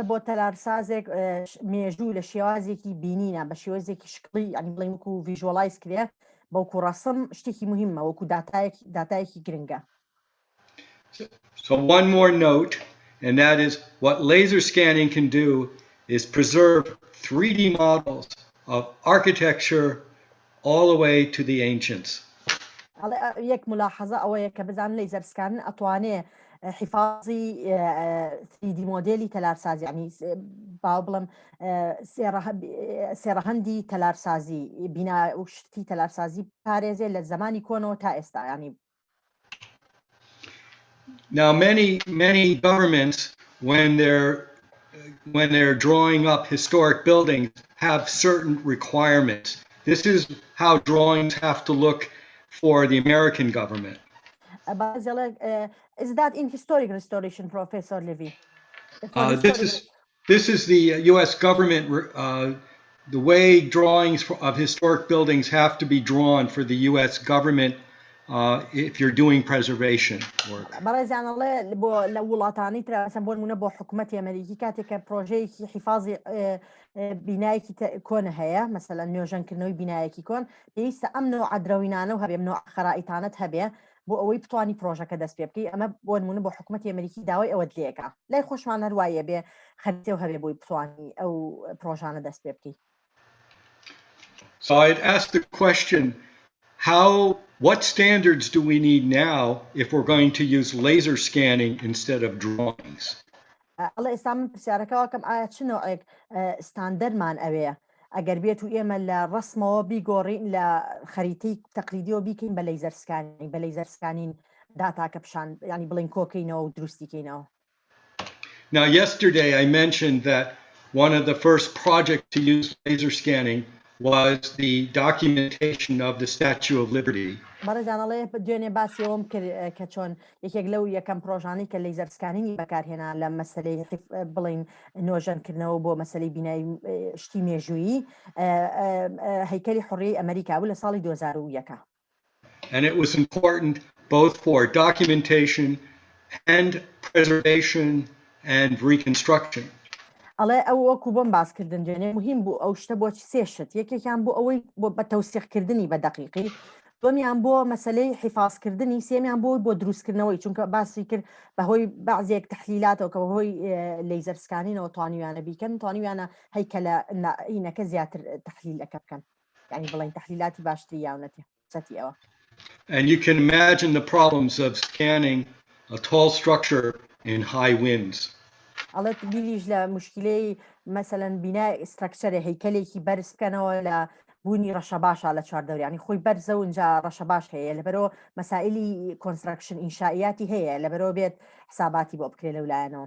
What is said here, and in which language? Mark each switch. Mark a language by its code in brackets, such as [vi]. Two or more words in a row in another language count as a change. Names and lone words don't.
[en] So one more note, and that is what laser scanning can do is preserve 3D models of architecture all the way to the ancients. [ckb] یک ملاحظه ئەوەیە کە بزان [en] laser scan [ckb] ئەتوانێ حفاظی 3D مۆدێلی تەلارسازی ینی باو بڵم سێڕەهەندی تەلارسازی بینا و شتی تەلارسازی پارێزێ لە زمانی کۆنەوە تا ئێستا ینی. [en] Now many governments when they're drawing up historic buildings have certain requirements. This is how drawings have to look for the American government. Is that in historic restoration, Professor Levy? This is the U.S. government. The way drawings of historic buildings have to be drawn for the U.S. government if you're doing preservation work. [ckb] بینایەکی کۆنە هەیە مەسەلەن نوێژەنکردنەوەی بینایەکی کۆن پێویستە ئەم نوع عەدرەوینانە و هەبێ نوع خەرائیتانت هەبێ بۆ ئەوەی بتوانی پرۆژەکە دەست پێ بکەی ئەمە بۆ نمونە بۆ حکوومەتی ئەمریکی داوای ئەوە لێکە لای خۆشمان هەروایە بێ خەریتە و هەبێ بۆی بتوانی ئەو پرۆژانە دەست پێ بکەی. [en] So I'd ask the question, what standards do we need now if we're going to use laser scanning instead of drawings? [ckb] ئەڵێ ئێستا من پرسیارەکەەوە کەم ئایا چ نوعێک ستاندەرمان ئەوەیە ئەگەر بێت و ئێمە لە ڕسمەوە بیگۆڕین لە خەریتەی تەقلیدیەوە بیکەین بە [en] laser scanning [ckb] بە [en] laser scanning [ckb] داتاکە پیشان ینی بڵین کۆکەینەوە و دروستیکەینەوە. [en] Now yesterday I mentioned that one of the first projects to use laser scanning was the documentation of the Statue of Liberty. [ckb] بەڕێزانەڵێ دوێنێ باسیەوەم کرد کە چۆن یەکێک لەو یەکەم پرۆژانەی کە [en] laser scanning [ckb] بەکارهێنا لە مەسەلەی بڵین نوێژەنکردنەوە بۆ مەسەلەی بینایی شتی مێژوویی هەیکەلی حوڕیەی ئەمریکا بوو لە ساڵی 2001. [en] And it was important both for documentation and preservation and reconstruction. [ckb] ئەڵێ ئەو وەکو بۆم باسکردن دوێنێ مهم بوو ئەو شتە بۆچی سێشت یەکێکیان بۆ ئەوەی بە تەوسیقکردنی بە دەقیقی دومیان بۆ مەسەلەی حیفاظکردنی سێمیان بۆ دروستکردنەوەی چونکە باسی کرد بەهۆی بەعزێک تەحلیلاتەوە کە بەهۆی [en] laser scanning [ckb] توانیویانە بیکەن توانیویانە هەیکەلە ئینەکە زیاتر تەحلیلەکە بکەن یعنی بڵین تەحلیلاتی باشتری یاونەتی سەتی ئەوە. [en] And you can imagine the problems of scanning a tall structure in high winds. [ckb] ئەڵێت بیریش لە مشکلەی مەسەلەن بینای ستراکچەرە هەیکەلێکی بەرز بکەنەوە لە بوونی ڕەشە باشە لە چواردەوری ینی خۆی بەرزە و اینجا ڕەشە باش هەیە لەبەرەوە مەسائلی کۆنستراکشن ئینشائیاتی هەیە لەبەرەوە بێت حساباتی بۆ بکرێ لەولایەنەوە.